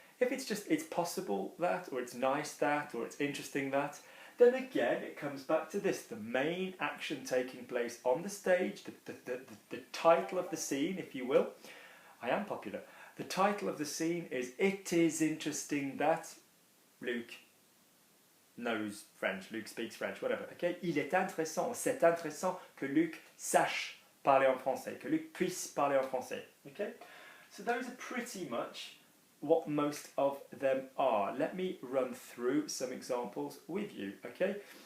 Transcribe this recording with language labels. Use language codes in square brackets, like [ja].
[en] If it's just, it's possible that, or it's nice that, or it's interesting that, then again it comes back to this, the main action taking place on the stage, the title of the scene, if you will. I am popular. The title of the scene is It is interesting that Luke knows French, Luke speaks French, whatever, okay? [fr] Il est intéressant, c'est intéressant que Luc sache parler en français, que Luc puisse parler en français, okay? [en] So those are pretty much what most of them are. Let me run through some examples with you, okay?